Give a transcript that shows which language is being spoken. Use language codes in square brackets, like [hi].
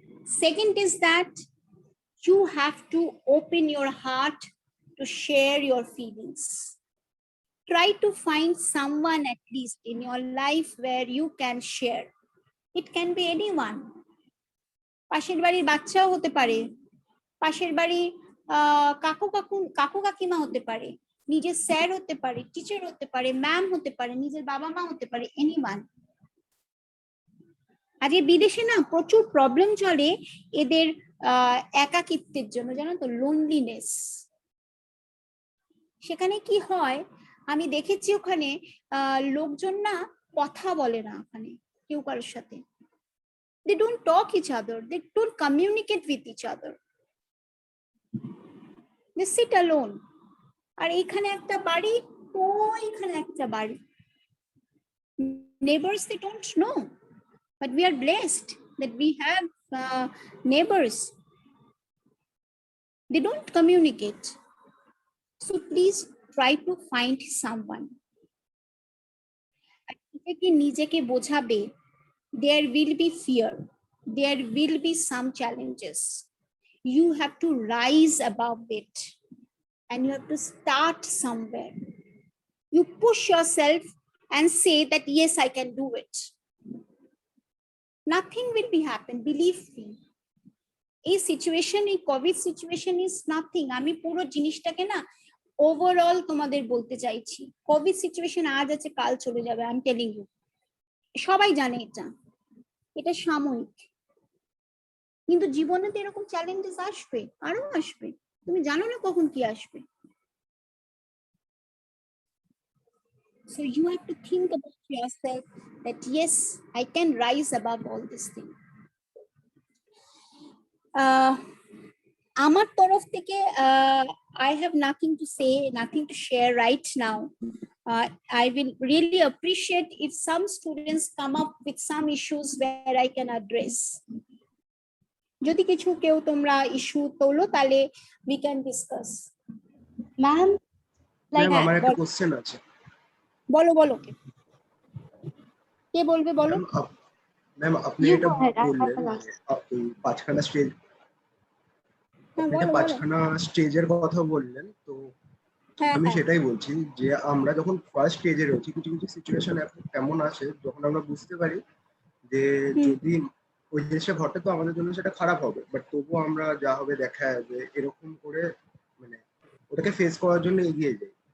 [en] Second is that you have to open your heart to share your feelings. Try to find someone at least in your life where you can share. It can be anyone. [bn] পাশের বাড়ির বাচ্চাও হতে পারে, পাশের বাড়ি কাকু কাকিমা হতে পারে, নিজের স্যার হতে পারে, টিচার হতে পারে, ম্যাম হতে পারে, নিজের বাবা মা হতে পারে, এনিওয়ান। আজকে বিদেশে না প্রচুর প্রবলেম চলে এদের একাকিত্বের জন্য, জানো তো, লোনলিনেস। সেখানে কি হয় আমি দেখেছি, ওখানে লোকজন না কথা বলে না, ওখানে কেউ কারোর সাথে, [en] they don't talk each other, they don't communicate with each other, they sit alone. [bn] আর এইখানে একটা বাড়ি, ওইখানে একটা বাড়ি, [en] neighbors they don't know, but we are blessed that we have neighbors. They don't communicate. So please try to find someone. [bn] থেকে নিজেকে বোঝাবে [en] there will be fear, there will be some challenges. You have to rise above it and you have to start somewhere. You push yourself and say that yes, I can do it. Nothing will be happen, believe me. [bn] এই situation, এই Covid situation is nothing. আমি পুরো জিনিসটাকে না overall তোমাদের বলতে চাইছি। Covid situation আজ আছে, কাল চলে যাবে, [en] I am telling you. [bn] সবাই জানে এটা, এটা সাময়িক, কিন্তু জীবনে তো এরকম চ্যালেঞ্জেস আসবে, আরো আসবে, তুমি জানো না কখন কি আসবে। [en] So you have to think about yourself that yes, I can rise above all this thing. [bn] আমার তরফ থেকে [en] I have nothing to say, nothing to share right now. I will really appreciate if some students come up with some issues where I can address. [bn] যদি কিছু কেউ তোমরা issue তোলো তাহলে [en] we can discuss. [bn] Ma'am, ma'am আমার একটা question আছে। বলো বলো, কে বলবে বলো। ম্যাম আপনি এটা বললেন আপনি পাঁচখানা স্টেজ, পাঁচখানা স্টেজের কথা বললেন, তো আমি সেটাই বলছি যে আমরা যখন ফার্স্ট স্টেজে রয়েছি কিছু কিছু সিচুয়েশন এমন আসে যখন আমরা বুঝতে পারি যে যদি ওই জিনিসটা ঘটে তো আমাদের জন্য সেটা খারাপ হবে, বাট তবুও আমরা যা হবে দেখা যাবে এরকম করে মানে ওটাকে ফেস করার জন্য এগিয়ে যাই।